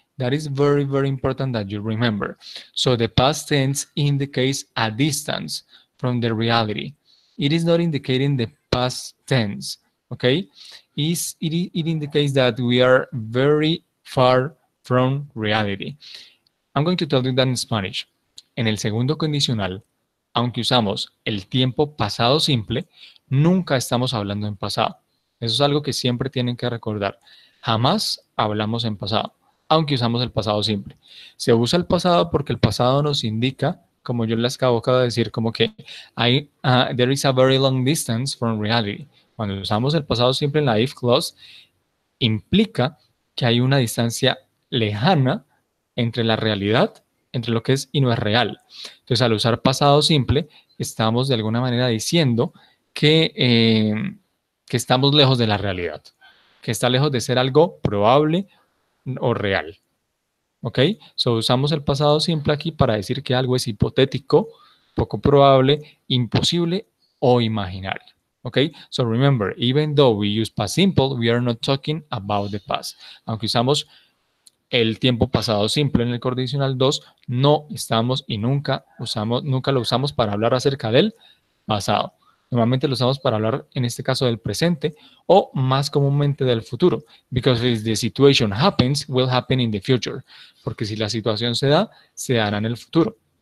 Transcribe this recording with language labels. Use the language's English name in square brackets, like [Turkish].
[English] That is very important that you remember. So the past tense indicates a distance from the reality. It is not indicating the past tense. Okay? It indicates that we are very far from reality. I'm going to tell you that in Spanish. [Spanish] En el segundo condicional, aunque usamos el tiempo pasado simple, nunca estamos hablando en pasado. Eso es algo que siempre tienen que recordar. Jamás hablamos en pasado, aunque usamos el pasado simple. Se usa el pasado porque el pasado nos indica, como yo les acabo de decir, como que [English] there is a very long distance from reality. [Spanish] Cuando usamos el pasado simple en la if clause, implica que hay una distancia lejana entre la realidad, entre lo que es y no es real. Entonces, al usar pasado simple, estamos de alguna manera diciendo que estamos lejos de la realidad, que está lejos de ser algo probable o real. ¿Ok? So, usamos el pasado simple aquí para decir que algo es hipotético, poco probable, imposible o imaginario. ¿Ok? [English] So, remember, even though we use past simple, we are not talking about the past. [Spanish] Aunque usamos el tiempo pasado simple en el condicional 2, no estamos y nunca lo usamos para hablar acerca del pasado. Normalmente lo usamos para hablar, en este caso, del presente o más comúnmente del futuro. [English] Because if the situation happens, will happen in the future. [Spanish] Porque si la situación se dará en el futuro.